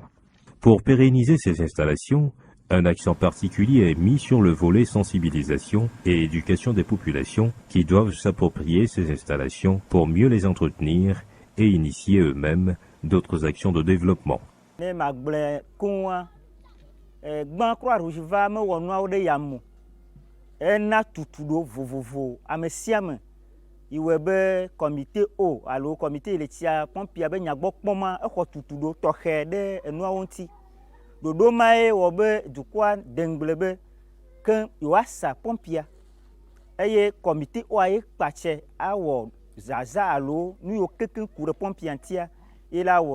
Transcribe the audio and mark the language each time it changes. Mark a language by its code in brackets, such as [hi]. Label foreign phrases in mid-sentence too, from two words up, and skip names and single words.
[fr] Pour pérenniser ces installations, un accent particulier est mis sur le volet sensibilisation et éducation des populations qui doivent s'approprier ces installations pour mieux les entretenir et initier eux-mêmes d'autres actions de développement. [ee] Gban Croix-Rouge va me wɔ nuawo ɖe yame ena tutu ɖo vovovo ame sia ame iwɔ be comité o alo comité eletsia pɔmpia be nyagbɔkpɔma exɔ tutu ɖo tɔxɛ ɖe enuawo ŋuti ɖoɖo mae wɔ be dukɔa dengble be ke yewoasa pɔmpia eye comité oa ye kpatsɛ awɔ zaza alo nu yiwo kekeŋ ku ɖe pɔmpia ŋutia ye la wɔe.